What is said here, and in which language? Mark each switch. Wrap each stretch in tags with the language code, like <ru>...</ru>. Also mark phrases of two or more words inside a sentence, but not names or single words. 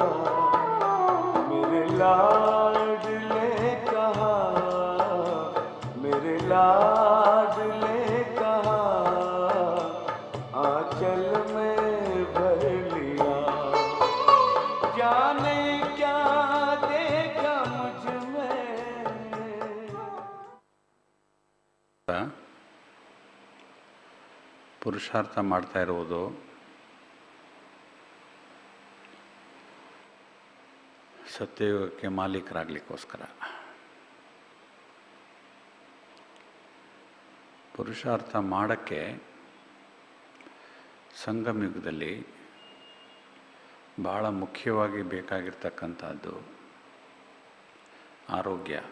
<hi>मेरे लाडले कहा, मेरे लाडले कहा, आंचल में भर लिया। जाने क्या देखा मुझ में।</hi> <kn>ಪುರುಷಾರ್ಥ ಮಾಡ್ತಾ ಇರುವುದು ಸತ್ಯಯುಗಕ್ಕೆ ಮಾಲೀಕರಾಗಲಿಕ್ಕೋಸ್ಕರ. ಪುರುಷಾರ್ಥ ಮಾಡೋಕ್ಕೆ ಸಂಗಮ ಯುಗದಲ್ಲಿ ಭಾಳ ಮುಖ್ಯವಾಗಿ ಬೇಕಾಗಿರ್ತಕ್ಕಂಥದ್ದು ಆರೋಗ್ಯ.</kn>